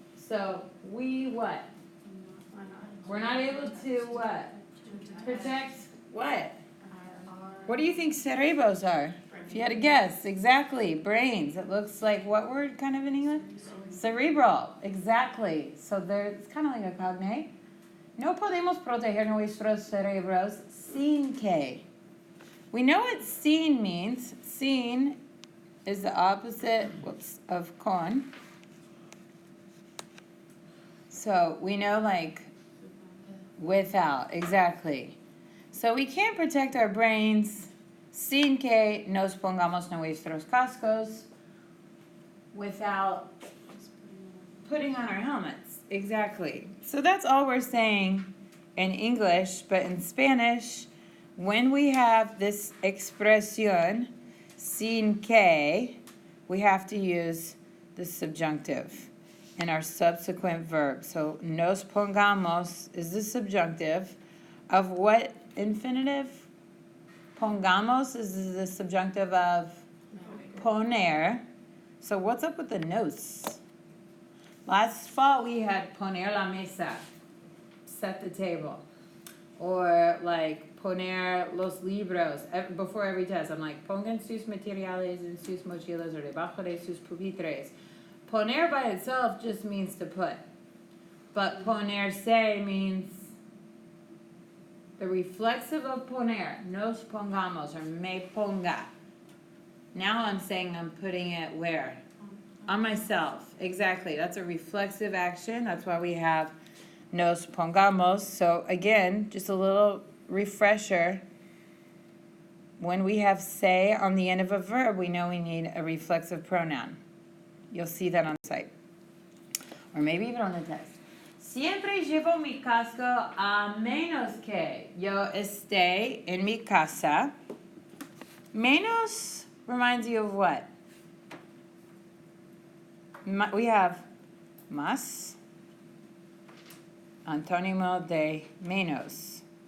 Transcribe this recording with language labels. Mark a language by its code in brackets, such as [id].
[en] So we what? We're not able to what? Protect what? What do you think cerebros are? If you had to guess, exactly, brains. It looks like what word kind of in English? Cerebral, exactly. So it's kind of like a cognate. [es] No podemos proteger nuestros cerebros sin que. [en] We know what sin means. Sin is the opposite of con. So we know like without, exactly. So we can't protect our brains [es] sin que nos pongamos nuestros cascos [en] without putting on our helmets. Exactly. So that's all we're saying in English, but in Spanish, when we have this expresión [es] sin que, [en] we have to use the subjunctive in our subsequent verb. So [es] nos pongamos [en] is the subjunctive of what infinitive? Pongamos is the subjunctive of poner. So what's up with the nos? Last fall we had [es] poner la mesa, [en] set the table. Or like [es] poner los libros. [en] Before every test I'm like, [es] pongan sus materiales en sus mochilas or debajo de sus pupitres. [en] Poner by itself just means to put. But ponerse means the reflexive of poner, [es] nos pongamos, [en] or [es] me ponga. [en] Now I'm saying I'm putting it where? On myself. Exactly. That's a reflexive action. That's why we have [es] nos pongamos. [en] So again, just a little refresher. When we have se on the end of a verb, we know we need a reflexive pronoun. You'll see that on the site. Or maybe even on the text. [es] Siempre llevo mi casco a menos que yo esté en mi casa. [en] Menos reminds you of what? We have más, [es] antónimo de menos.